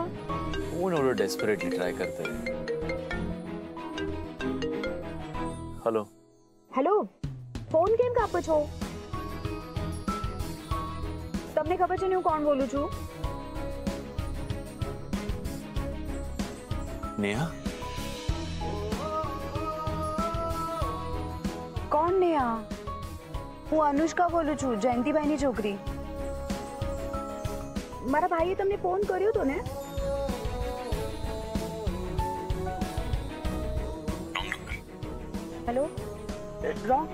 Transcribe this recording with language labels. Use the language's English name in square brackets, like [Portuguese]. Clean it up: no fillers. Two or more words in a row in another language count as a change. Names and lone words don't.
[Marathi] कोण एवढं डेस्परेटली ट्राय करतोय? हेलो [Gujarati] હેલો, ફોન કેમ કાપો છો? તમને ખબર છે ને હું કોણ બોલું છું? नेहा, કોણ નેહા? હું અનુષ્કા બોલું છું, જયંતિભાઈની છોકરી. મારા ભાઈએ તમને ફોન કર્યો હતો ને? હેલો, wrong.